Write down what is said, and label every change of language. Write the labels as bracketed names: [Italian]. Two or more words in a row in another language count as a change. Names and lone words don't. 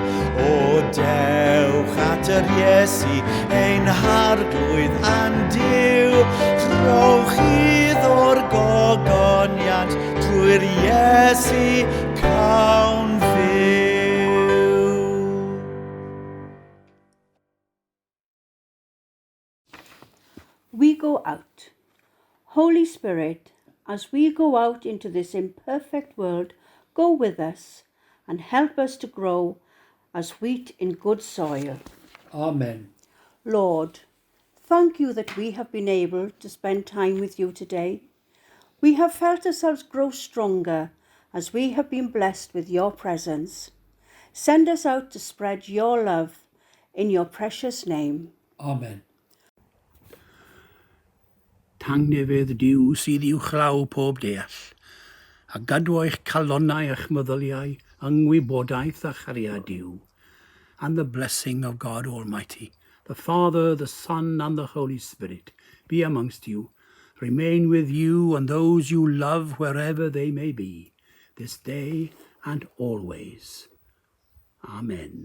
[Welsh] O dewch at yr Iesu, ein harglwydd a'n Duw. Rhowch iddo'r gogoniant drwy'r Iesu cawn fyw. [English] We go out. Holy Spirit, as we go out into this imperfect world, go with us and help us to grow as wheat in good soil. Amen. Lord, thank you that we have been able to spend time with you today. We have felt ourselves grow stronger as we have been blessed with your presence. Send us out to spread your love in your precious name. Amen. [Welsh] Tangnefydd Duw sydd i'w chlaw pob deall, a gadw eich calonnau eich meddyliau yng ngwybodaeth a chariad Duw, [English] and the blessing of God Almighty, the Father, the Son, and the Holy Spirit, be amongst you, remain with you and those you love wherever they may be, this day and always. Amen.